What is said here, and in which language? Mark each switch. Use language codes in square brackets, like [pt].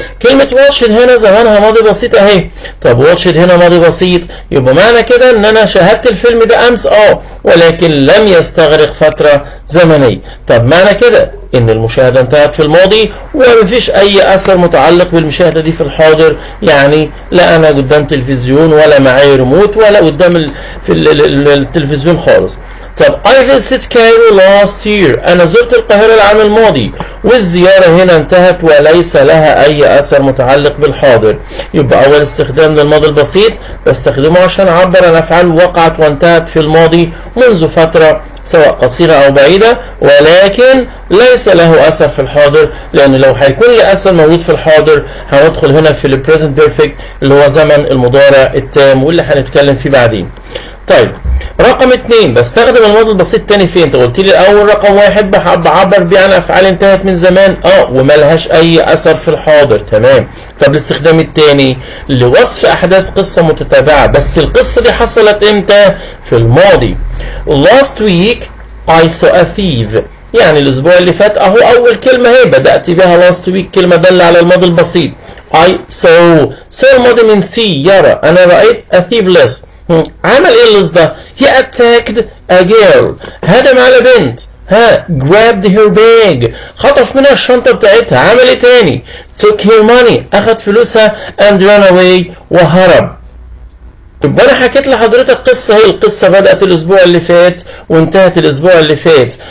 [ar] كلمة watched هنا زمانها ماضي بسيط اهي. طب watched هنا ماضي بسيط، يبقى معنى كده ان انا شاهدت الفيلم ده امس ولكن لم يستغرق فترة زمنية. طب معنى كده ان المشاهدة انتهت في الماضي ومفيش اي اثر متعلق بالمشاهدة دي في الحاضر، يعني لا انا قدام تلفزيون ولا معايا ريموت ولا قدام في التلفزيون خالص. [en] طب I visited Cairo last year. [ar] أنا زرت القاهرة العام الماضي، والزيارة هنا انتهت وليس لها أي أثر متعلق بالحاضر. يبقى أول استخدام للماضي البسيط بستخدمه عشان أعبر عن أفعال وقعت وانتهت في الماضي منذ فترة سواء قصيرة أو بعيدة، ولكن ليس له أثر في الحاضر، لأن لو هيكون لي أثر موجود في الحاضر هندخل هنا في ال present perfect اللي هو زمن المضارع التام واللي هنتكلم فيه بعدين. طيب رقم 2 بستخدم الماضي البسيط تاني فين؟ انت قلت لي الاول رقم 1 بعبر بيه عن افعال انتهت من زمان وما لهاش اي اثر في الحاضر، تمام. طب الاستخدام الثاني لوصف احداث قصه متتابعه، بس القصه دي حصلت امتى؟ في الماضي. [en] last week I saw a thief. [ar] يعني الاسبوع اللي فات اهو اول كلمه اهي بدات بها last week، كلمه داله على الماضي البسيط. I saw الماضي من see يرى، انا رايت [en] a thief less. [ar] عمل ايه اللص ده؟ [en] he attacked a girl. [ar] هجم على بنت. [en] grabbed her bag. [ar] خطف منها الشنطة بتاعتها. عمل ايه تاني؟ [en] took her money. [ar] اخد فلوسها [en] and ran away [ar] وهرب. يبقى انا حكيت لحضرتك قصة، هي القصة بدأت الاسبوع اللي فات وانتهت الاسبوع اللي فات.